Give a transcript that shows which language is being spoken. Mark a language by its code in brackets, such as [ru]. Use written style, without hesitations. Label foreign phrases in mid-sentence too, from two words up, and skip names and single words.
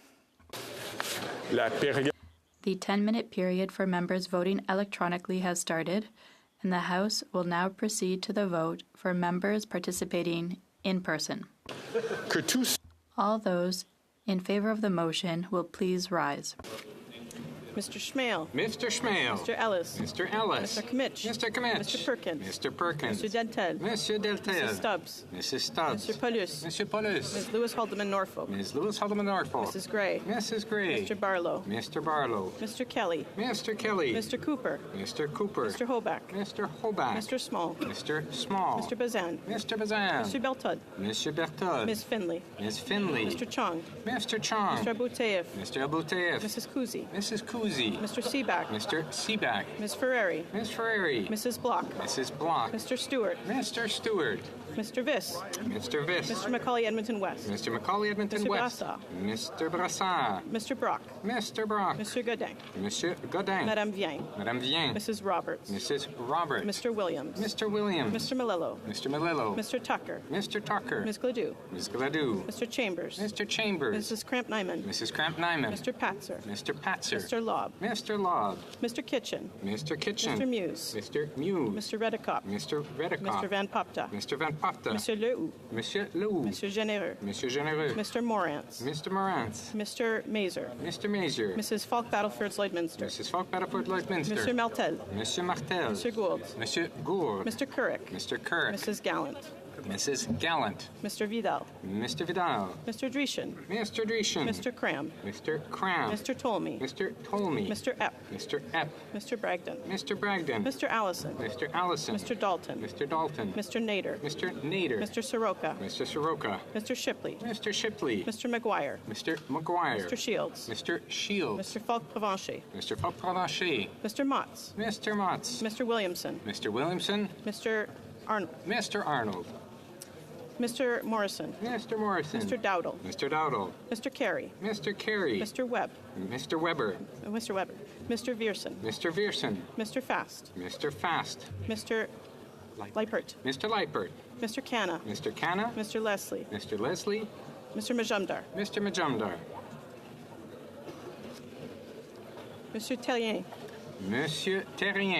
[en] The 10-minute period for members voting electronically has started, and the House will now proceed to the vote for members participating in person. All those in favor of the motion will please rise. Mr. Schmale. Mr. Schmale. Mr. Ellis. Mr. Ellis. Mr. Kmitch. Mr. Kmitch. Mr. Perkins. Mr. Perkins. Mr. Deltel. Mr. Deltel. Mrs. Stubbs. Mrs. Stubbs. Mr. Paulus. Mr. Paulus. Ms. Lewis Haldeman Norfolk. Ms. Lewis Haldeman Norfolk. Mrs. Gray. Mrs. Gray. Mr. Barlow. Mr. Barlow. Mr. Kelly. Mr. Kelly. Mr. Cooper. Mr. Cooper. Mr. Hoback. Mr. Hoback. Mr. Small. Mr. Small. Mr. Bazan. Mr. Bazan. Mr. Beltud. Mr. Bertud. Ms. Finley. Ms. Finley. Mr. Chong. Mr. Chong. Mr. Abouteyev. Mr. Abouteyev. Mrs. Kuzi. Mrs. Kuzi. Mr. Seaback. Mr. Seaback. Ms. Ferreri. Ms. Ferreri. Mrs. Block. Mrs. Block. Mr. Stewart. Mr. Stewart. Mr. Viss. Mr. Viss. Mr. Macaulay Edmonton West. Mr. Macaulay Edmonton Mr. West. Brassard. Mr. Brassard. Mr. Brock. Mr. Brock. Mr. Godin. Monsieur Godin. Madame Vien. Madame Vien. Mrs. Roberts. Mrs. Roberts. Mr. Williams. Mr. Williams. Mr. Malillo. Mr. Malillo. Mr. Tucker. Mr. Tucker. Ms. Gladue. Ms. Gladue. Mr. Chambers. Mr. Chambers. Mrs. Cramp-Nyman. Mrs. Cramp-Nyman. Mr. Patzer. Mr. Patzer. Mr. Lobb. Mr. Lobb. Mr. Kitchen. Mr. Kitchen. Mr. Muse. Mr. Muse. Mr. Redekop. Mr. Redekop. Mr. Van Popta. Mr. Van Popta. Monsieur Lehoux. Monsieur Lehoux. Monsieur Généreux. Monsieur Généreux. Mr. Morantz. Mr. Morantz. Mr. Mazer. Mr. Mazer. Mrs. Falk Battleford Lloydminster. Mrs. Falk Battleford Lloydminster. Mr. Martel. Monsieur Martel. Mr. Gould. Monsieur Gould. Mr. Couric. Mr. Couric. Mrs. Gallant. Mrs. Gallant. Mr. Vidal. Mr. Vidal. Mr. Dreeshen. Mr. Dreeshen. Mr. Cram. Mr. Cram. Mr. Tolmie. Mr. Tolmie. Mr. Epp. Mr. Epp. Mr. Bragdon. Mr. Bragdon. Mr. Allison. Mr. Allison. Mr. Dalton. Mr. Dalton. Mr. Nader. Mr. Nader. Mr. Soroka. Mr. Soroka. Mr. Shipley. Mr. Shipley. Mr. McGuire. Mr. McGuire. Mr. Shields. Mr. Shields. Mr. Falk Provencher. Mr. Falk Provencher. Mr. Motts. Mr. Motts. Mr. Williamson. Mr. Williamson. Mr. Arnold. Mr. Arnold. Mr. Morrison. Mr. Morrison. Mr. Dowdle. Mr. Dowdle. Mr. Carey. Mr. Carey. Mr. Webb. Mr. Weber. Mr. Weber. Mr. Vierson. Mr. Vierson. Mr. Fast. Mr. Fast. Mr. Leipert. Mr. Leipert. Mr. Canna. Mr. Canna. Mr. Leslie. Mr. Leslie. Mr. Majumdar. Mr. Majumdar. Monsieur Terrien. Monsieur Terrien.